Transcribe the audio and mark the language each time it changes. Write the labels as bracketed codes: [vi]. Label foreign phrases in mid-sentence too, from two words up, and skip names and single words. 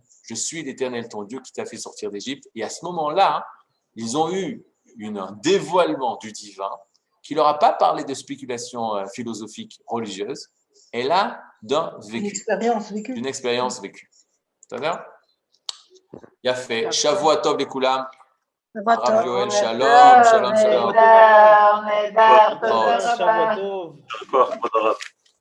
[fr] Je suis l'Éternel, ton Dieu, qui t'a fait sortir d'Égypte. Et à ce moment-là, ils ont eu un dévoilement du divin qui leur a pas parlé de spéculation philosophique religieuse, et là, d'un vécu. Une expérience vécue. C'est-à-dire, il a fait [he] שבוע טוב לכולם. Rav Yoel, שלום, שלום, שלום. Nehedar, שבת טוב.